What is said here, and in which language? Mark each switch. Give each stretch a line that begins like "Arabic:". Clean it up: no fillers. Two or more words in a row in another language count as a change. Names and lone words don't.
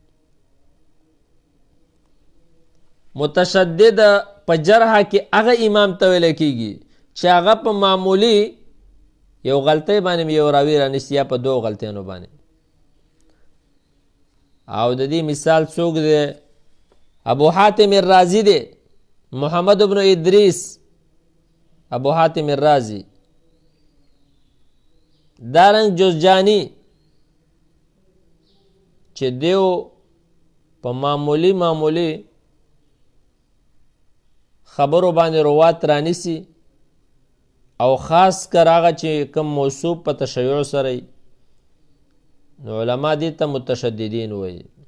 Pashto: متشدد په جرحه کې هغه امام ته ویل کېږي چې هغه په معمولی یو غلطۍ باندې یو راوي رانیسي یا په دوه غلطیانو باندې او د دې مثال څوک دی ابو حاتم الرازی دی محمد بن ادریس ابو حاتم الرازی دارنګ جوزجانی چې دیو په معمولی خبرو باندې روات رانیسی او خاص کر هغه چې کم موصوف په تشیع سره نو علما دې ته متشددین وایي